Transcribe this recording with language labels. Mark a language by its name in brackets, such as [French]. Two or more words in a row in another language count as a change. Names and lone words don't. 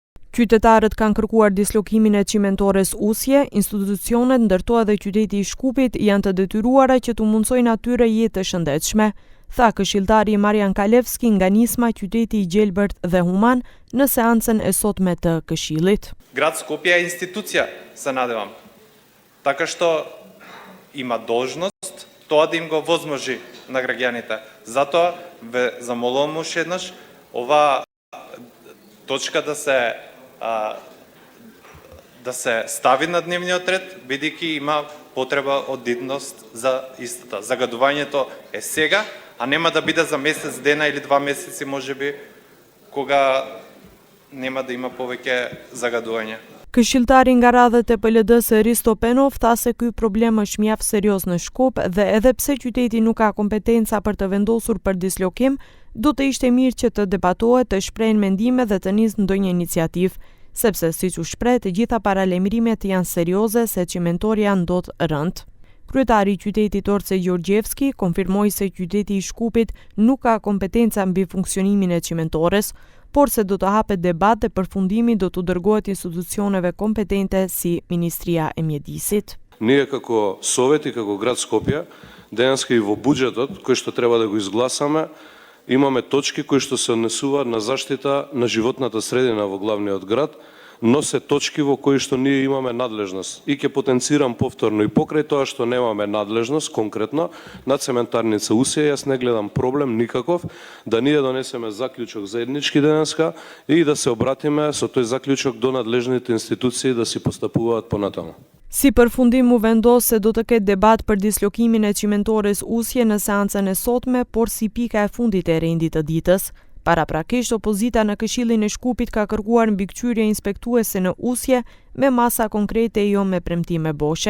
[Albanian] Qytetarët kanë kërkuar dislokimin e Cimentores Usje, institucionet ndërto edhe qyteti I Shkupit janë të detyruara që t'u mundsojnë atyre jetë të shëndetshme, tha këshilltari Marian Kalevski nga nisma qyteti I gjelbërt dhe human në seancën e sotme të Këshillit. [Macedonian] Град Скопје е институција, се надевам. Така што има должност тоа да им го возможи на граѓаните. Затоа ве замолувам уште еднаш ова точка да се стави на дневниот ред, бидејќи има потреба од идност за истата. Загадувањето е сега, а нема да биде за месец дена или 2 месеци можеби, кога нема да има повеќе загадувања. [Albanian] Këshilltari nga radhët e PLD-s Risto Penov tha se ky problem është mjaft serioz në Shkup dhe edhe pse qyteti nuk ka kompetenca për të vendosur për dislokim, do të ishte mirë që të debatohet, të shprehen mendime dhe të nisë ndonjë iniciativë, sepse siç u shpreh, të gjitha paralemrimet janë serioze se Cimentoria ndodh rënd. Kryetari I qytetit Orce Gjorgjevski konfirmoi se qyteti I Shkupit nuk ka kompetenca mbi funksionimin e Cimentores, por se do të hapet debat dhe përfundimi do të dërgohet institucioneve kompetente si Ministria e Mjedisit. [Macedonian] Ние како Совет и како град Скопје, денеска и во буџетот кој што треба да го изгласаме, имаме точки кои што се однесуваат на заштита на животната средина во главниот град, но се точки во кои што ние имаме надлежност. И ќе потенцирам повторно и покрај тоа што немаме надлежност конкретно на цементарница Усје, јас не гледам проблем никаков да ние донесеме заклучок заеднички денеска и да се обратиме со тој заклучок до надлежните институции да си постапуваат понатаму. [Albanian] Si përfundim u vendos se do të ketë debat për dislokimin e Cimentores Usje në seancën e sotme, por si pika e fundit e rendit të ditës. Paraprakisht, opozita në Këshillin e Shkupit ka kërkuar mbikëqyrje inspektuese në Usje me masa konkrete jo me premtime boshe.